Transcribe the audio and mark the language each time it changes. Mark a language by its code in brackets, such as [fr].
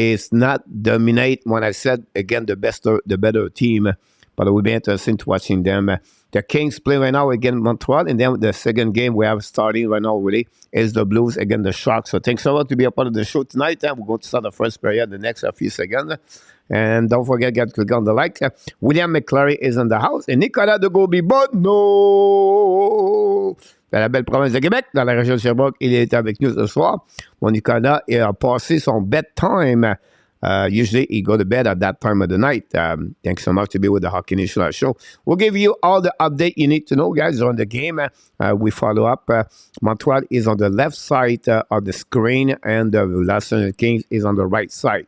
[en] It's not dominate. When I said, again, the better team, but it will be interesting to watching them. The Kings play right now against Montreal, and then the second game we have starting right now really is the Blues against the Sharks. So thanks a lot to be a part of the show tonight. We're going to start the first period the next few seconds. And don't forget, click on the like. William McClary is in the house. [fr] Et Nicolas de Gauby-Bonneau, dans la belle province de Québec, dans la région de Sherbrooke, il est avec nous ce soir. Mon Nicolas a passé son [en] bedtime. Usually he go to bed at that time of the night. Thanks so much to be with the Hockey Nation show. We'll give you all the update you need to know, guys, on the game. We follow up. Montreal is on the left side of the screen, and the Los Angeles Kings is on the right side.